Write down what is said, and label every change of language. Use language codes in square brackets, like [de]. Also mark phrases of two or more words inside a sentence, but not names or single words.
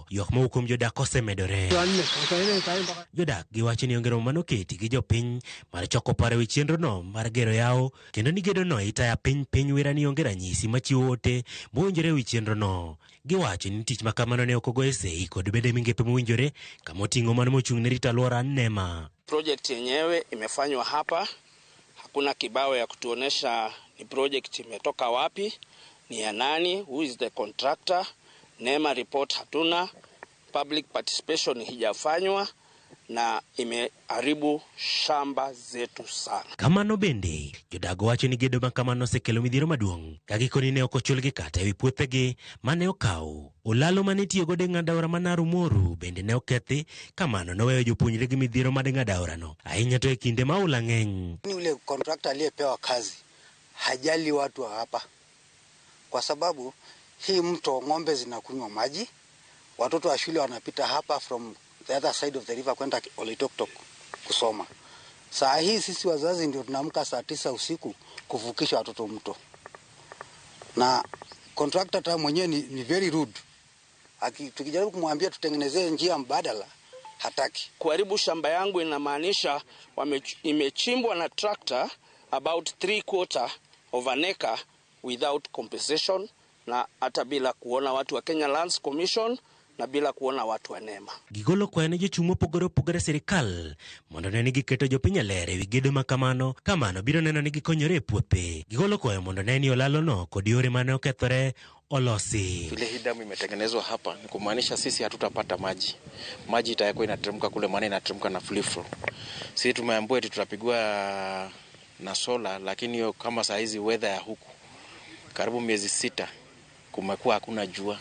[luo] Ywak mowuok kuom jodak osemedore. Jodak giwacho ni onge romo manoketi gi jopiny mar choko paro ewi chenrono mar gero yawo kendo ni gedono itaya piny wera ni onge ranyisi machiwo ote mowinjore ewi chenrono. Giwacho ni tich makamano ne ok ogoye sei kod bede mingepe mowinjore kama oting'o mano mochung' ne rito alwora NEMA. [sw] Project yenyewe imefanywa hapa. Hakuna kibao ya kutuonesha ni project imetoka wapi, ni ya nani, [en] who is the contractor. [sw] NEMA report hatuna, [en] public participation [sw] hijafanywa na imeharibu shamba zetu sana. [luo] Kamano bende, jodago wacho ni gedo makamano osekelo midhiero maduong'. Kagikoni ne ok ochulgi kata ewi puothegi mane okaw. Olalo mane tiyo godo e ng'ado aora ma Narumoru bende ne okethi, kamano noweyo jopuonjre gi midhiero mar ng'ado aorano. Ahinya to e kinde ma ula ng'eny. [sw] Yule contractor aliyepewa kazi hajali watu wa hapa, kwa sababu hii mto ng'ombe zinakunywa maji, watoto wa shule wanapita hapa [en] from the other side of the river [sw] kwenda Loitoktok kusoma. Saa hii sisi wazazi ndio tunaamka saa 9 usiku kuvukisha watoto mto. Na contractor ta mwenyewe ni [en] very rude. [sw] Tukijaribu kumwambia tutengenezee njia mbadala, hataki. Kuharibu shamba yangu inamaanisha imechimbwa na tractor [en] about 3/4 of an acre without compensation [sw] na hata bila kuona watu wa Kenya Lands Commission na bila kuona watu wa NEMA. [luo] Gigolo kwa ne jochung' mopogore opogore sirikal mondo ne giketo jopiny ler ewi gedo ma kamano biro neno ni gikonyore e puothe. Gigolo kwa mondo ne ni olalono kod yore mane okethore olosi. [sw] Vile hii damu imetengenezwa hapa ni kumaanisha sisi hatutapata maji. Maji itakuwa inateremka kule, maana inateremka na [en] free flow. [sw] Sisi tumeambiwa eti tutapigwa na sola, lakini hiyo kama saa hizi weather ya huku karibu miezi 6 kumekuwa hakuna jua.